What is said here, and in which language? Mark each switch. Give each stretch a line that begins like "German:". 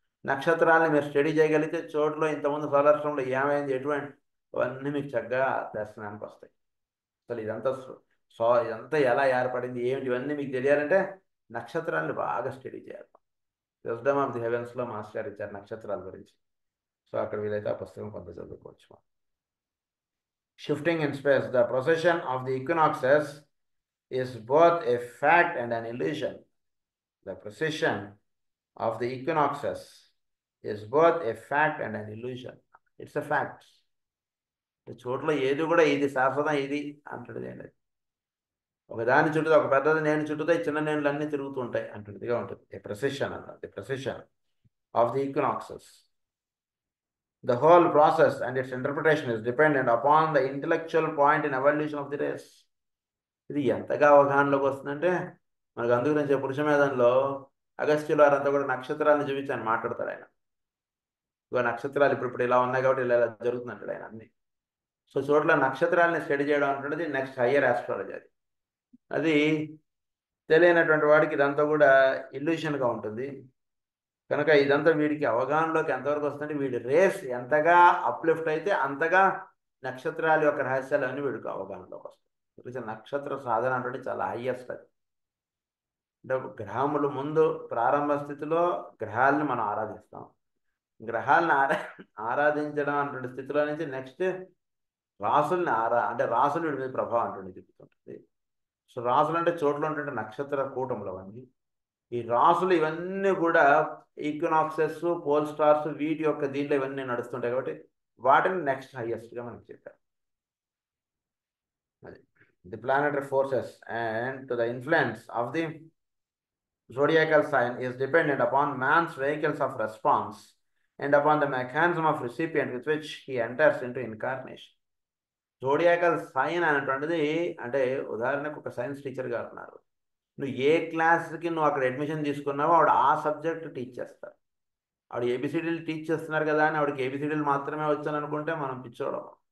Telugu: నక్షత్రాలని మీరు స్టడీ చేయగలిగితే చోట్లో ఇంతకుముందు సోలార్ సిస్టంలో ఏమైంది, ఎటువంటి, అవన్నీ మీకు చక్కగా దర్శనానికి వస్తాయి. అసలు ఇదంతా ఎలా ఏర్పడింది ఏమిటి, ఇవన్నీ మీకు తెలియాలంటే నక్షత్రాలను బాగా స్టడీ చేయాలి. విజ్డమ్ ఆఫ్ ది హెవెన్స్లో మాస్టర్ ఇచ్చారు నక్షత్రాల గురించి. సో అక్కడ వీలైతే ఆ పుస్తకం కొంత చదువుకోవచ్చు.
English: Shifting in space, the procession of the equinoxes is both a fact and an illusion. The procession of the equinoxes is both a fact and an illusion. It's a fact.
Telugu: చోట్ల ఏది కూడా ఇది శాశ్వతం ఇది అంటున్నది ఏంటి, ఒకదాని చుట్టూ ఒక పెద్దది నేను చుట్టూతాయి, చిన్న నేనులు అన్నీ తిరుగుతూ ఉంటాయి అంటున్నదిగా ఉంటుంది.
English: The precession అన్నది, the precession of the equinoxes. The whole process and its interpretation is dependent upon the intellectual point in evolution of the race.
Telugu: ఇది ఎంతగా అవగాహనలోకి వస్తుందంటే మనకు అందుగురించి పురుషమేధంలో అగస్త్యులు వారంతా కూడా నక్షత్రాలను చూపించి ఆయన మాట్లాడతాడు. ఆయన ఇగో నక్షత్రాలు ఇప్పుడు ఇలా ఉన్నాయి కాబట్టి ఇలా ఇలా జరుగుతుంది అంటాడు ఆయన అన్ని. సో చోట్ల నక్షత్రాలని స్టడీ చేయడం అంటున్నది నెక్స్ట్ హయ్యర్ ఆస్ట్రాలజీ. అది తెలియనటువంటి వాడికి ఇదంతా కూడా ఇల్యూషన్గా ఉంటుంది. కనుక ఇదంతా వీడికి అవగాహనలోకి ఎంతవరకు వస్తుందంటే వీడి రేస్ ఎంతగా అప్లిఫ్ట్ అయితే అంతగా నక్షత్రాల యొక్క రహస్యాలు అన్నీ వీడికి అవగాహనలోకి వస్తాయి. నక్షత్ర సాధన అంటే చాలా హయ్యెస్ట్. అది అంటే గ్రహములు ముందు ప్రారంభ స్థితిలో గ్రహాలని మనం ఆరాధిస్తాం. గ్రహాలను ఆరాధించడం అటువంటి స్థితిలో నుంచి నెక్స్ట్ రాసుల్ని అంటే రాసులు వీడి మీద ప్రభావం అంటుంది చెప్తుంటుంది. సో రాసులు అంటే చోట్ల ఉంటుంటే నక్షత్ర కూటములు అవన్నీ. ఈ రాసులు ఇవన్నీ కూడా ఈక్వినాక్సెస్, పోల్ స్టార్స్, వీటి యొక్క దీంట్లో ఇవన్నీ నడుస్తుంటాయి కాబట్టి వాటిని నెక్స్ట్ హైయెస్ట్గా మనకి చెప్పారు.
English: అది the planetary forces and to the influence of the zodiacal sign is dependent upon man's vehicles of response and upon the mechanism of recipient with which he enters into incarnation.
Telugu: జోడియాకల్ sign అనేటువంటిది అంటే ఉదాహరణకు ఒక science teacher గారు ఉన్నారు. నువ్వు ఏ క్లాస్కి నువ్వు అక్కడ అడ్మిషన్ తీసుకున్నావో ఆవిడ ఆ సబ్జెక్ట్ టీచ్ చేస్తారు. ఆవిడ ఏబిసిడీలు టీచ్ చేస్తున్నారు కదా అని ఆవిడకి ఏబిసిడీలు మాత్రమే వచ్చాను అనుకుంటే మనం పిచ్చోడం.